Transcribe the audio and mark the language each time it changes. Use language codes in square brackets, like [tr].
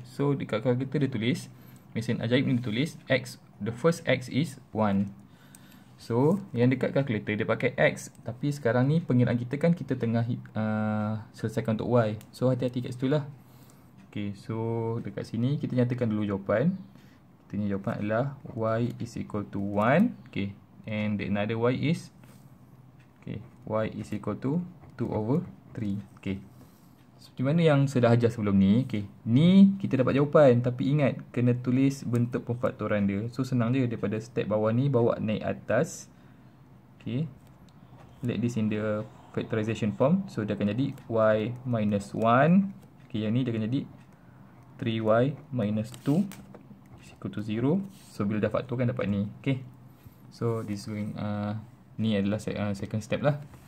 [ms] So dekat kalkulator dia tulis, mesin ajaib ni dia tulis X, [en] the first X is 1. [ms] So yang dekat kalkulator dia pakai X, tapi sekarang ni pengiraan kita kan kita tengah selesaikan untuk Y. So hati-hati kat situ lah. Okay, so dekat sini kita nyatakan dulu jawapan. Kita punya jawapan adalah [en] Y is equal to 1. Okay, and the another Y is, okay, Y is equal to 2/3. [ms] Okay, seperti mana yang saya dah ajar sebelum ni. Okay, ni kita dapat jawapan, tapi ingat kena tulis bentuk pemfaktoran dia. So senang je, daripada step bawah ni bawa naik atas. [en] Okay, let this in the factorization form. [ms] So dia akan jadi Y minus 1. Okay, yang ni dia akan jadi 3Y minus 2 [en] is equal to 0. [ms] So bila dah faktorkan dapat ni. Okay, [en] so this going, [ms] ni adalah second step lah.